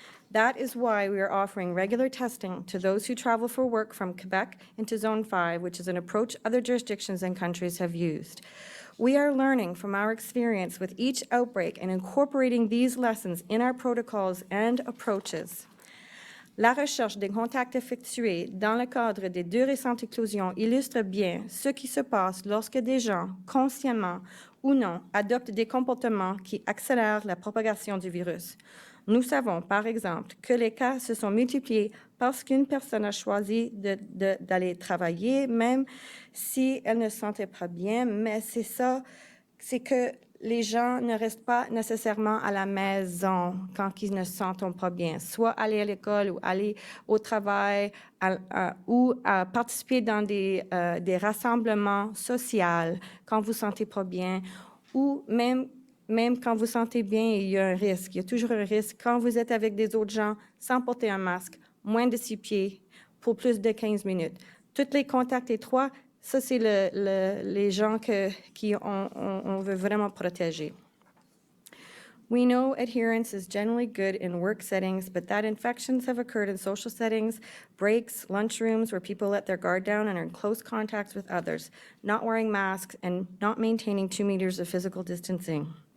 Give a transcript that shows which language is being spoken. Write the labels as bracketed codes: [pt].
[en] That is why we are offering regular testing to those who travel for work from Quebec into Zone 5, which is an approach other jurisdictions and countries have used. We are learning from our experience with each outbreak and incorporating these lessons in our protocols and approaches. [fr] La recherche des contacts effectués dans le cadre des 2 récentes éclosions illustre bien ce qui se passe lorsque des gens, consciemment ou non, adoptent des comportements qui accélèrent la propagation du virus. Nous savons, par exemple, que les cas se sont multipliés parce qu'une personne a choisi d'aller travailler, même si elle ne se sentait pas bien, mais c'est ça, c'est que les gens ne restent pas nécessairement à la maison quand ils ne se sentent pas bien, soit aller à l'école ou aller au travail ou participer dans des rassemblements sociaux quand vous ne vous sentez pas bien, ou même quand vous sentez bien, il y a un risque. Il y a toujours un risque quand vous êtes avec des autres gens sans porter un masque, moins de 6 pieds, pour plus de 15 minutes. Tous les contacts étroits, ça, c'est les gens qu'on veut vraiment protéger. [en] We know adherence is generally good in work settings, but that infections have occurred in social settings, breaks, lunchrooms, where people let their guard down and are in close contacts with others, not wearing masks and not maintaining 2 meters of physical distancing.